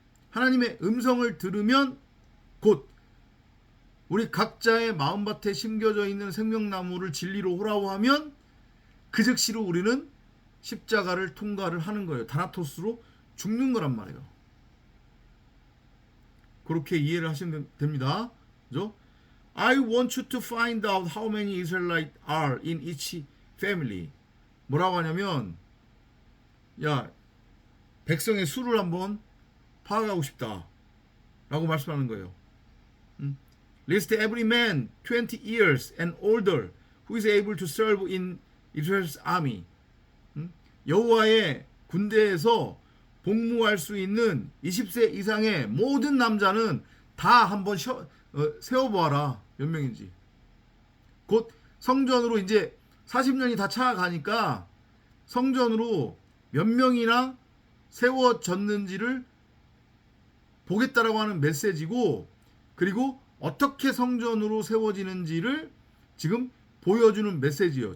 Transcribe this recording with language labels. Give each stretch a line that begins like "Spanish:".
Korean: 하나님의 음성을 들으면 곧 우리 각자의 마음밭에 심겨져 있는 생명나무를 진리로 호라오하면 그 즉시로 우리는 십자가를 통과를 하는 거예요. 다나토스로 죽는 거란 말이에요. 그렇게 이해를 하시면 됩니다. 그죠?
English: I want you to find out how many Israelites are in each family.
Korean: 뭐라고 하냐면, 야, 백성의 수를 한번 파악하고 싶다 라고 말씀하는 거예요.
English: List every man 20 years and older who is able to serve in Israel's army.
Korean: 여호와의 군대에서 복무할 수 있는 20세 이상의 모든 남자는 다 한번 세워보아라. 몇 명인지. 곧 성전으로 이제 40년이 다 차가니까 성전으로 몇 명이나 세워졌는지를 보겠다라고 하는 메시지고, 그리고 어떻게 성전으로 세워지는지를 지금 보여주는 메시지예요.